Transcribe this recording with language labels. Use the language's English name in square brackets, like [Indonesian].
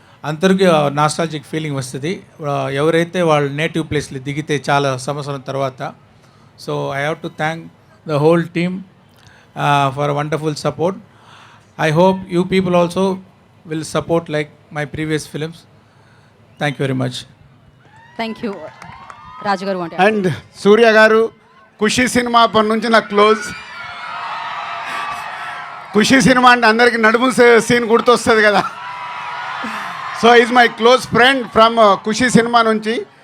[Telugu] అందరికీ nostalgic feeling వస్తుంది ఎవరైతే వాళ్ళ నేటివ్ ప్లేస్లో దిగితే చాలా సంవత్సరం తర్వాత. [English] So I have to thank the whole team for wonderful support. I hope you people also will support like my previous films. Thank you very much. Thank you. Raju garu [Telugu] and Surya garu, Kushi cinema అప్పటి నుంచి నాకు close. ఖుషి cinema అంటే అందరికి నడుము scene గుర్తొస్తుంది కదా. [English] so is my close friend from [Telugu] Kushi cinema నుంచి.